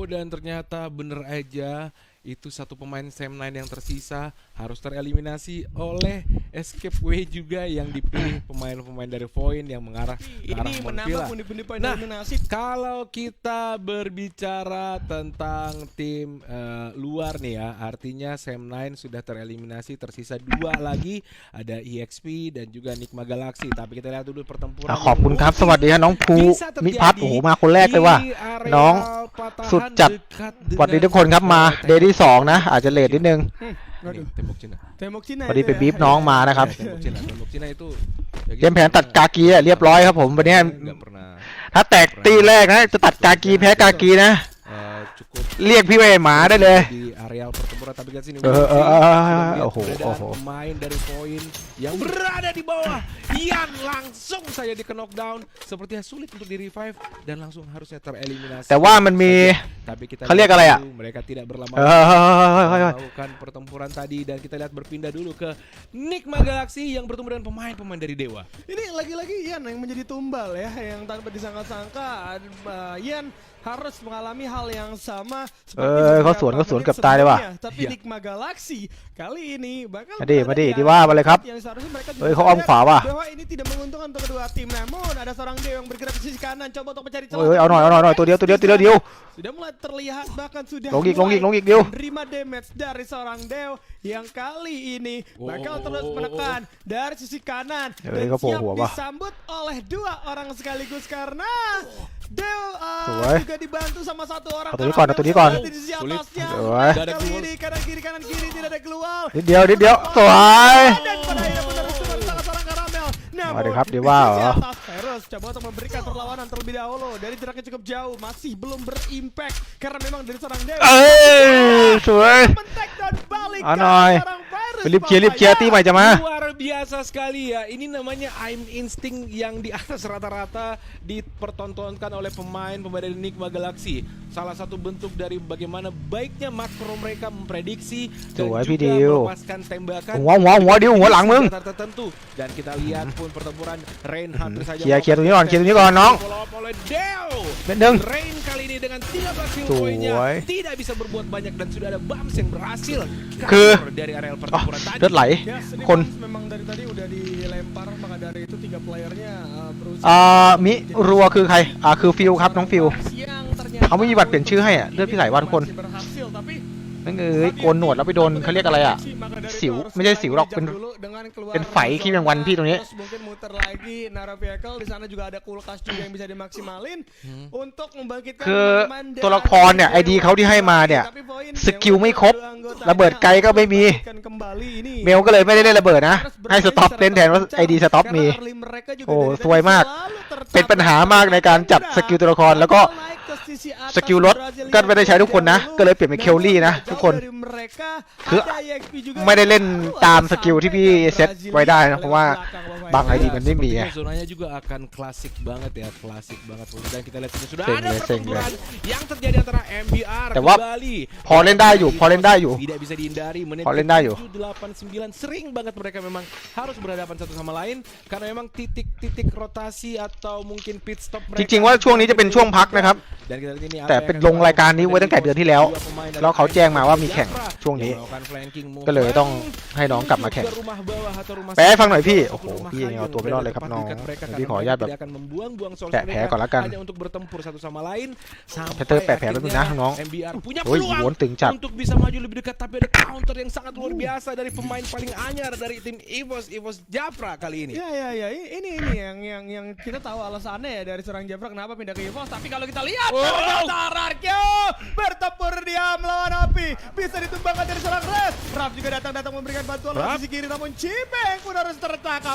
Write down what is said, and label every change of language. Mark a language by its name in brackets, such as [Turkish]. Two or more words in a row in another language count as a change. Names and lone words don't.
[Indonesian] Dan ternyata bener aja itu satu pemain Sam9 yang tersisa harus tereliminasi oleh Escape Way juga yang dipilih pemain-pemain dari Void yang mengarah ke arah ini menambah pundi-pundi poin eliminasi. Kalau kita berbicara tentang tim luar nih ya, artinya Sam9 sudah tereliminasi, tersisa 2 lagi, ada EXP dan juga Nigma Galaxy. Tapi kita lihat dulu pertempuran. [Thai] ขอบคุณครับสวัสดีครับน้องภูมิพัฒน์โอ้โหมาคนแรกเลยว่ะน้องสุดจัดสวัสดีทุกคนครับมาเดย์ที่2นะอาจจะเลทนิดนึง [Indonesian] Tembok Cina [Thai] พอดีไปบีฟน้องมานะครับ [Indonesian] Tembok Cina itu [Thai] เตรียมแผนตัดกากีเรียบร้อยครับผมวันนี้ [Indonesian] nggak pernah [Thai] ถ้าแตกตีแรกนะจะตัดกากีแพ้กากีนะ [Indonesian] cukup [Thai] เรียกพี่เวหมาได้เลย [Indonesian] di areal pertempuran. Tapi lihat sini [Thai] โอ้โห [Indonesian] pemain dari Void yang berada di bawah Ian langsung saja di knockdown, sepertinya sulit untuk di revive dan langsung harusnya tereliminasi. [Thai] แต่ว่ามันมี [Indonesian] Tapi kita [Thai] เขาเรียกอะไรอ่ะ [Indonesian] mereka tidak berlama [Thai] เฮ้ย [Indonesian] melakukan pertempuran tadi dan kita lihat berpindah dulu ke Nigma Galaxy yang bertemu dengan pemain-pemain dari Dewa. Ini lagi-lagi Ian yang menjadi tumbal ya, yang tanpa disangka-sangka Ian harus mengalami hal yang sama seperti [Thai] เขาสวนเกือบตายเลยว่ะ [Indonesian] tapi Nigma Galaxy kali ini bakal [Thai] มาดิดีว่ามาเลยครับ [Indonesian] yang seharusnya mereka juga [Thai] เฮ้ยเขาอ้อมขวาว่ะ [Indonesian] bahwa ini tidak menguntungkan untuk kedua tim. Namun ada seorang Dewa yang bergerak ke sisi kanan coba untuk mencari [Thai] เฮ้ยเอาหน่อยตัวเดียว [Indonesian] sudah mulai terlihat bahkan sudah [Thai] ลงอีกเดียว [Indonesian] menerima damage dari seorang Dew yang kali ini bakal terus menekan dari sisi kanan dan siap disambut oleh 2 orang sekaligus karena Dew juga dibantu sama 1 orang. [Thai] ตัวนี้ก่อน [Indonesian] di sisi atasnya. [Thai] สวย [Indonesian] Kali ini kanan kiri tidak ada keluar. [Thai] นิดเดียวสวย [Indonesian] Dan pada akhirnya menerus dengan salah seorang Karamel. Waduh, ครับ dia wow. Virus coba untuk memberikan perlawanan terlebih dahulu dari jaraknya cukup jauh, masih belum berimpact karena memang dari seorang Dewa. [Thai] สวย [Indonesian] mentek dan balik [Thai] เอาหน่อย [Indonesian] seorang Virus. [Thai] รีบเคลียร์ตีใหม่จะมา [Indonesian] Luar biasa sekali ya. Ini namanya aim insting yang di atas rata-rata dipertontonkan oleh pemain dari Nigma Galaxy. Salah satu bentuk dari bagaimana baiknya makro mereka memprediksi dan juga melepaskan tembakan [Thai] หัวดิวหัวหลังมึง [Indonesian] tertentu. Dan kita lihat pun pertempuran Rain hampir saja [Thai] เคลียร์ตรงนี้ก่อนน้อง [Indonesian] oleh Dew. [Thai] เป็นหนึ่ง [Indonesian] Rain kali ini dengan 13 kill [Thai] สวย [Indonesian] poinnya tidak bisa berbuat banyak dan sudah ada Bams yang berhasil [Thai] คือ [Indonesian] kabur dari areal pertempuran tadi. [Thai] เลือดไหล [Indonesian] Ya, sedih [Thai] คน [Indonesian] memang dari tadi udah dilempar, maka dari itu 3 playernya berusaha [Thai] มิรัวคือใครคือฟิวครับน้องฟิว [Indonesian] yang ternyata [Thai] เขาไม่มีบัตรเปลี่ยนชื่อให้เลือดพี่ไหลว่าทุกคน [Indonesian] masih berhasil, tapi [Thai] นั่นโกนหนวดแล้วไปโดนเขาเรียกอะไรสิวไม่ใช่สิวหรอกเป็นไฝขี้แมงวันพี่ตรงนี้ [Indonesian] Terus mungkin muter lagi Nara Vehicle, di sana juga ada kulkas juga yang bisa dimaksimalin untuk membangkitkan [Thai] คือ [Indonesian] pemain [Thai] ตัวละครเนี่ยไอดีเขาที่ให้มาเนี่ยสกิลไม่ครบระเบิดไกลก็ไม่มีเมลก็เลยไม่ได้เล่นระเบิดนะให้สต็อปเล่นแทนว่าไอดีสต็อปมีโอ้สวยมากเป็นปัญหามากในการจับสกิลตัวละครแล้วก็สกิลรถก็ไม่ได้ใช้ทุกคนนะก็เลยเปลี่ยนเป็นเคลลี่นะทุกคนคือไม่ได้เล่นตามสกิลที่พี่เซตไว้ได้นะเพราะว่าบางไอดีมันไม่มีไง [Indonesian] Zonanya juga akan klasik banget ya, klasik banget. Dan kita lihat sudah Seng ada ya, pertempuran yang terjadi antara MBR [Thai] แต่ว่า [Indonesian] kembali. [Thai] พอเล่นได้อยู่ [Indonesian] Tidak bisa dihindari menit [Thai] พอเล่นได้อยู่ [Indonesian] 7, 8, 9 sering banget mereka memang harus berhadapan satu sama lain karena memang titik-titik rotasi atau mungkin pit stop [Thai] จริงๆว่าช่วงนี้จะเป็นช่วงพักนะครับ [Indonesian] Dan kita lihat ini [Thai] แต่เป็นลงรายการนี้ไว้ตั้งแต่เดือนที่แล้วแล้วเขาแจ้งมาว่ามีแข่งช่วงนี้ ก็เลยต้องให้น้องกลับมาแข่งแปะให้ฟังหน่อยพี่โอ้โหพี่ยังเอาตัวไม่รอดเลยครับน้องพี่ขออนุญาตแบบแปะแผลก่อนละกัน [Indonesian] hanya untuk bertempur satu sama lain [Thai] แพทเตอร์แปะแผลแป๊บนึงนะน้อง [Indonesian] MBR punya [Thai] โอ้ย [Indonesian] peluang [Thai] โหนตึงจัด [Indonesian] untuk bisa maju lebih dekat tapi ada counter yang sangat luar biasa dari pemain paling anyar dari tim EVOS Japra kali ini. Ya, ini yang kita tahu alasannya ya dari seorang Japra kenapa pindah ke EVOS, tapi kalau kita lihat Rarkyo bertempur dia melawan api bisa ditumbangkan dari seorang Raf juga datang memberikan bantuan di sisi kiri, namun Cibeng pun harus tertangkap.